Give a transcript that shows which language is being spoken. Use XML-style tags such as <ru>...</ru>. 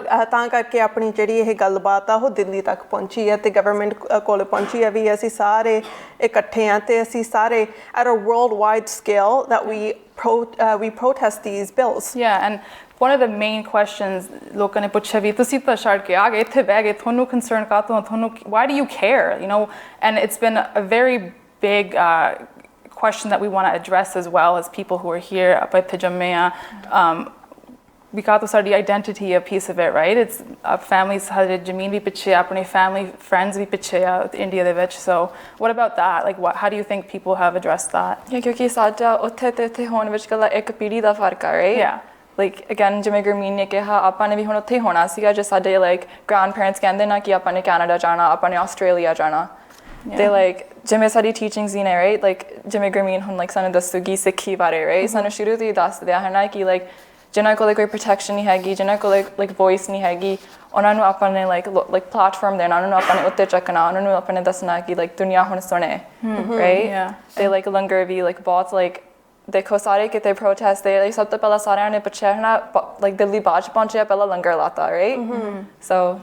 <pa>ਤਾਂ ਕਰਕੇ ਆਪਣੀ ਜਿਹੜੀ ਇਹ ਗੱਲਬਾਤ ਆ ਉਹ ਦਿੱਲੀ ਤੱਕ ਪਹੁੰਚੀ ਹੈ ਤੇ ਗਵਰਨਮੈਂਟ ਕੋਲ ਪਹੁੰਚੀ ਹੈ ਵੀ ਅਸੀਂ ਸਾਰੇ ਇਕੱਠੇ ਹਾਂ ਤੇ ਅਸੀਂ ਸਾਰੇ</pa> <en>at a worldwide scale that we protest these bills and one of the main questions</en> <pa>ਲੋਕਾਂ ਨੇ ਪੁੱਛਿਆ ਵੀ ਤੁਸੀਂ ਤਾਂ ਛੱਡ ਕੇ ਆ ਗਏ ਇੱਥੇ ਬਹਿ ਗਏ ਤੁਹਾਨੂੰ concern ਕਾਹਤੋਂ ਤੁਹਾਨੂੰ</pa> <en>why do you care you know and it's been a very big question that we want to address as well as people who are here</en> <pa>ਆਪਾਂ ਇੱਥੇ ਜੰਮੇ ਆ</pa> <en>we got ਸਾਡੀ identity a piece of it right it's families</en> <pa>ਸਾਡੇ ਜ਼ਮੀਨ ਵੀ ਪਿੱਛੇ ਆਪਣੇ</pa> <en>family friends</en> <pa>ਵੀ ਪਿੱਛੇ ਆ ਇੰਡੀਆ ਦੇ ਵਿੱਚ</pa> <en>so what about that like how do you think people have addressed that</en> <pa>ਕਿਉਂਕਿ ਸਾਡਾ ਉੱਥੇ ਤੇ ਇੱਥੇ ਹੋਣ ਵਿੱਚ ਕੱਲਾ ਇੱਕ ਪੀੜ੍ਹੀ ਦਾ ਫਰਕ ਆ</pa> <en>right like again</en> <pa>ਜਿਵੇਂ ਗੁਰਮੀਤ ਨੇ ਕਿਹਾ ਆਪਾਂ ਨੇ ਵੀ ਹੁਣ ਉੱਥੇ ਹੋਣਾ ਸੀਗਾ ਜੇ ਸਾਡੇ like grandparents ਕਹਿੰਦੇ ਨਾ ਕਿ ਆਪਾਂ ਨੇ ਕੈਨੇਡਾ ਜਾਣਾ ਆਪਾਂ ਨੇ ਆਸਟ੍ਰੇਲੀਆ ਜਾਣਾ ਤੇ like ਜਿਵੇਂ ਸਾਡੀ ਟੀਚਿੰਗਸ ਹੀ ਨੇ right like ਜਿਵੇਂ ਗੁਰਮੀਤ ਹੁਣ like ਸਾਨੂੰ ਦੱਸੂਗੀ ਸਿੱਖੀ ਬਾਰੇ right ਸਾਨੂੰ ਸ਼ੁਰੂ ਤੋਂ ਹੀ ਦੱਸਦੇ ਆ ਹਨਾ ਕਿ like ਜਿਨ੍ਹਾਂ ਕੋਲ ਕੋਈ ਪ੍ਰੋਟੈਕਸ਼ਨ ਨਹੀਂ ਹੈਗੀ ਜਿਨ੍ਹਾਂ ਕੋਲ like voice ਨਹੀਂ ਹੈਗੀ ਉਹਨਾਂ ਨੂੰ ਆਪਾਂ ਨੇ like platform ਦੇਣਾ ਉਹਨਾਂ ਨੂੰ ਆਪਾਂ ਨੇ ਉੱਤੇ ਚੱਕਣਾ ਉਹਨਾਂ ਨੂੰ ਆਪਾਂ ਨੇ ਦੱਸਣਾ ਕਿ like ਦੁਨੀਆ ਹੁਣ ਸੁਣੇ right ਤੇ like ਲੰਗਰ ਵੀ like ਬਹੁਤ like ਦੇਖੋ ਸਾਰੇ ਕਿਤੇ protest ਦੇ like ਸਭ ਤੋਂ ਪਹਿਲਾਂ ਸਾਰਿਆਂ ਨੇ ਪੁੱਛਿਆ ਹਨਾ like ਦਿੱਲੀ ਬਾਅਦ 'ਚ ਪਹੁੰਚਿਆ ਪਹਿਲਾਂ ਲੰਗਰ ਲਾਤਾ right so</pa>